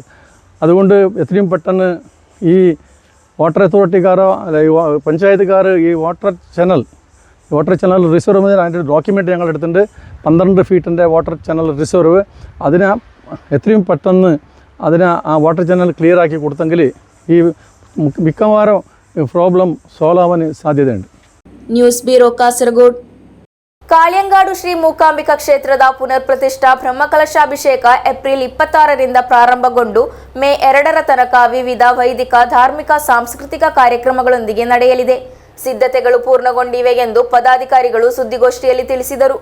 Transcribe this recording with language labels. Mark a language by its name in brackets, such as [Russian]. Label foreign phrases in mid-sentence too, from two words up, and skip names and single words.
[Malayalam] അതുകൊണ്ട് എത്രയും പെട്ടെന്ന് ഈ വാട്ടർ അതോറിറ്റിക്കാരോ അല്ല ഈ പഞ്ചായത്തുകാർ ഈ [English] water channel reserve [Malayalam] അതിൻ്റെ ഡോക്യുമെൻ്റ് ഞങ്ങൾ എടുത്തിട്ടുണ്ട്. [English] 12 ഫീറ്റിൻ്റെ water channel reserve. [Malayalam] അതിന് എത്രയും പെട്ടെന്ന് ആ [English] water channel clear [Malayalam] ആക്കി കൊടുത്തെങ്കിൽ ഈ മിക്കവാറും [English] problem solve [Malayalam] ആവാൻ സാധ്യതയുണ്ട്. [English] news bureau ಕಾಸರಗೋಡು. [Kannada] ಕಾಳ್ಯಂಗಾಡು ಶ್ರೀ ಮೂಕಾಂಬಿಕಾ ಕ್ಷೇತ್ರದ ಪುನರ್ ಪ್ರತಿಷ್ಠಾ ಬ್ರಹ್ಮಕಲಶಾಭಿಷೇಕ ಏಪ್ರಿಲ್ 26ರಿಂದ ಪ್ರಾರಂಭಗೊಂಡು ಮೇ 2ರ ತನಕ ವಿವಿಧ ವೈದಿಕ, ಧಾರ್ಮಿಕ, ಸಾಂಸ್ಕೃತಿಕ ಕಾರ್ಯಕ್ರಮಗಳೊಂದಿಗೆ ನಡೆಯಲಿದೆ. ಸಿದ್ಧತೆಗಳು ಪೂರ್ಣಗೊಂಡಿವೆ ಎಂದು ಪದಾಧಿಕಾರಿಗಳು ಸುದ್ದಿಗೋಷ್ಠಿಯಲ್ಲಿ ತಿಳಿಸಿದರು.